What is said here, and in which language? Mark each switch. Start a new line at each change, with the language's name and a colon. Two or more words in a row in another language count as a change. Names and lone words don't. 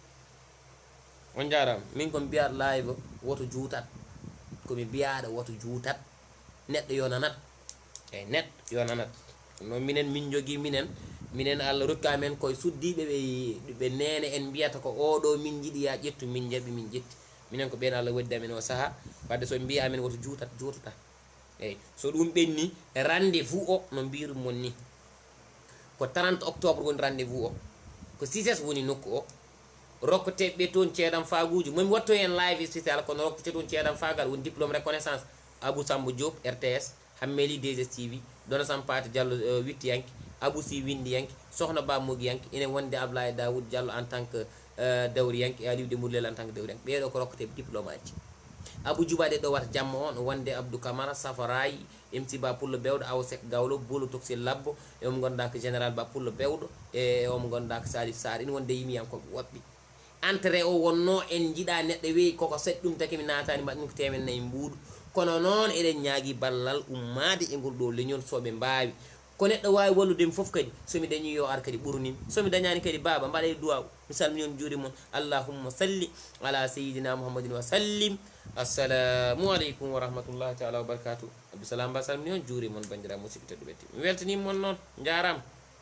Fula: on jarama min komi mbiyaɗo live woto juutat komi mbiyaɗo woto juutat neɗɗo yo nanat eyyi neɗɗo yo nanat no minen min jogui minen Allah rokki amen koye suddiɓe ɓe nene en mbiyata ko oɗo min jiiɗi ya ƴettu min jaɓi min ƴetti minen ko ɓen Allah waddi amen o saaha wadde so mbiya amen woto juutat juutata eyyi so ɗum ɓenni rendez-vous o no mbirumon ni ko 30 octobre woni rendez-vous o ko 6 woni nokku o rokkoteɓe toon ceeɗam faguji momi watto hen
French: live spécial
Fula: kono rokkote toon ceeɗam fagal woni
French: diplôme reconnaissance
Fula: Abou Samba Diop RTS Hammeli DSTV Dona Sampati Diallo wittiyanke Abou Sy windiyanke Sokhna Ba mogiyanke enen wonde Ablaye Daoud Diallo
French: en tant que
Fula: dawriyanke e Aliou Dembourou Lel
French: en tant que
Fula: dawriyanke ɓeɗo ko rokkoteɓe diplôme aji Abou Djoubaɗe ɗo wata jamma on wonde Abdou Camara Safarayi MC Ba Pullo Bewɗo Awa Sek Gawlo Bolo Toxil Labbo e omo gonɗa ko général Ba Pullo Bewɗo e omo gonɗa ko Salif Sar ina wonde yimiyankoɓe woɓɓe entré o wonno en jiiɗa neɗɗo weeyi koko saɗi ɗum taki mi natani mbaɗi ɗum ko temen nayyi mbuuɗu kono noon eɗen ñaagui ballal ummade e ngol ɗo leñol soɓe mbawi ko neɗɗo wawi walludemi foof kadi somi dañi yo ar kadi ɓurnim somi dañani kadi baba mbaɗa duwaw mi salmini on juuri moon
Arabic: اللهم صل على سيدنا محمد وسلم السلام عليكم ورحمة الله تعالى وبركاته
Fula: abdousalam ba salmini on juuri moon bandiraɓe musidɓe tedduɓe mi weltanima moon noon jarama